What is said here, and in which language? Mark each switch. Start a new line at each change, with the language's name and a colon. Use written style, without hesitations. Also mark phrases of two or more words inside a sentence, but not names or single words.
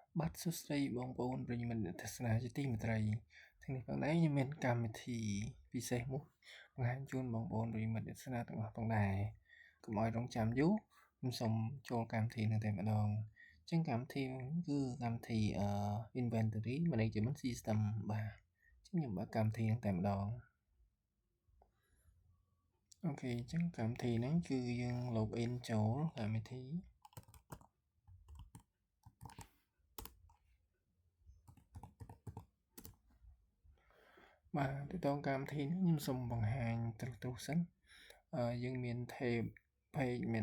Khmer: បាទសួស្តីបងប្អូនប្រិយមិត្តអ្នកទស្សនាជាទីមេត្រីថ្ងៃនេះផងដែរខ្ញុំមានកម្មវិធីពិសេសមួយបង្ហាញជូនបងប្អូនប្រិយមិត្តអ្នកទស្សនាទាំងអស់ផងដែរកុំឲ្យរងចាំយូរខ្ញុំសូមចូលកម្មវិធីនេះតែម្ដងអញ្ចឹងកម្មវិធីគឺកម្មវិធី
English: inventory management system
Khmer: បាទអញ្ចឹងខ្ញុំបើកកម្មវិធីនេះតែម្ដង អូខេអញ្ចឹងកម្មវិធីហ្នឹងគឺយើង login ចូលកម្មវិធីបាទទៅដល់កម្មវិធីនេះខ្ញុំសូមបង្ហាញទ្រុសសិនយើងមាន
English: tab page
Khmer: មាន